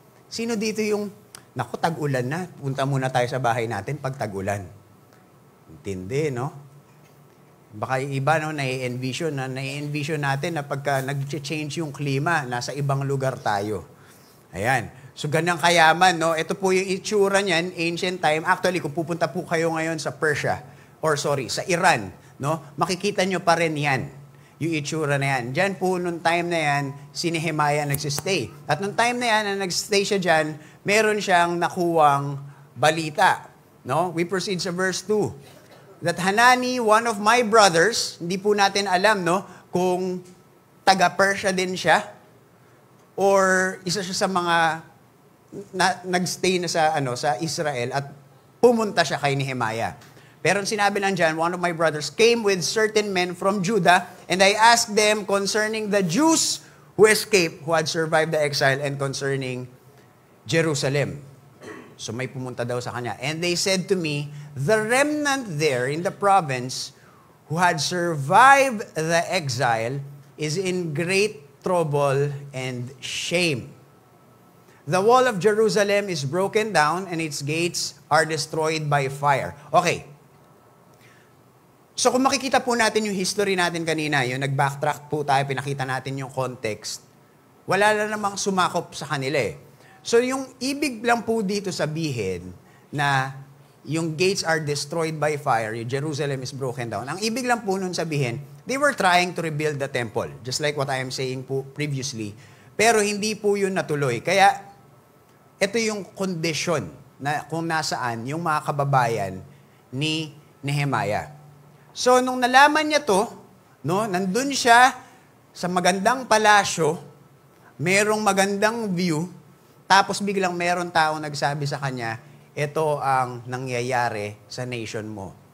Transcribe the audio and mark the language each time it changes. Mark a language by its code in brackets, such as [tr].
[tl] Sino dito yung, naku, tag-ulan na, punta muna tayo sa bahay natin pag tag-ulan. Tindi, no? Baka yung iba, no, nai-envision natin na pagka nag-change yung klima, nasa ibang lugar tayo. Ayan. So, ganang kayaman, no? Ito po yung itsura niyan, ancient time. Actually, kung pupunta po kayo ngayon sa Persia, sa Iran, no? Makikita nyo pa rin yan, yung itsura na yan. Diyan po, nung time na yan, si Nehemiah nagsistay. At nung time na yan, na nagsistay siya dyan, meron siyang nakuwang balita. No? [en] We proceed sa verse 2. That Hanani, one of my brothers, [tl] hindi po natin alam, no, kung taga-Persia din siya, or isa siya sa mga nagstay na sa Israel at pumunta siya kay Nehemiah. Pero sinabi lang dyan, [en] one of my brothers came with certain men from Judah, and I asked them concerning the Jews who escaped, who had survived the exile, and concerning Jerusalem. [tl] So may pumunta daw sa kanya. [en] And they said to me, the remnant there in the province who had survived the exile is in great trouble and shame. The wall of Jerusalem is broken down and its gates are destroyed by fire. [tl] Okay. So kung makikita po natin yung history natin kanina, yung nag-backtrack po tayo, pinakita natin yung context, wala na namang sumakop sa kanila eh. So yung ibig lang po dito sabihin na yung [en] gates are destroyed by fire, [tl] yung [en] Jerusalem is broken down. [tl] Ang ibig lang po nun sabihin, [en] they were trying to rebuild the temple, just like what I am saying po previously. [tl] Pero hindi po yun natuloy. Kaya ito yung kondisyon na kung nasaan yung mga kababayan ni Nehemiah. So, nung nalaman niya to, no, nandun siya sa magandang palasyo, merong magandang view, tapos biglang meron tao nagsabi sa kanya, ito ang nangyayari sa nation mo.